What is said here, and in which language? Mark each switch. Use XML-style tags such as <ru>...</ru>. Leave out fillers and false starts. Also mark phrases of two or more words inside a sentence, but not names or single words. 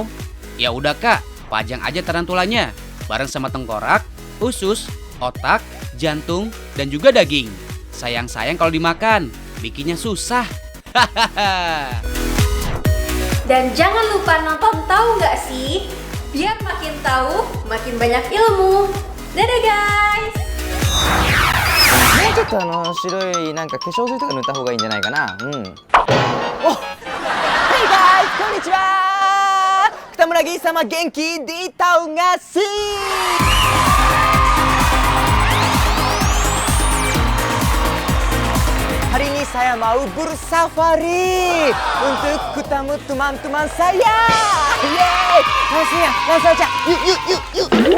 <id>Ya udah Kak, pajang aja tarantulanya bareng sama tengkorak, usus, otak, jantung, dan juga daging. Sayang-sayang kalau dimakan, bikinnya susah. Dan jangan lupa nonton Tahu Nggak Sih, biar makin tahu, makin banyak ilmu. Dadah guys!</id> <ja>もうちょっと白いなんか化粧水とか塗った方がいいんじゃないかな。うん。お、</ja> <en>Hey guys,</en> <ja>こんにちは。</ja> <id>北村ギー sama Genki di Tahu Nggak Sih? Hari ini saya mau bersafari untuk ketemu teman-teman saya. Yeay, langsung aja. Yuk.</id>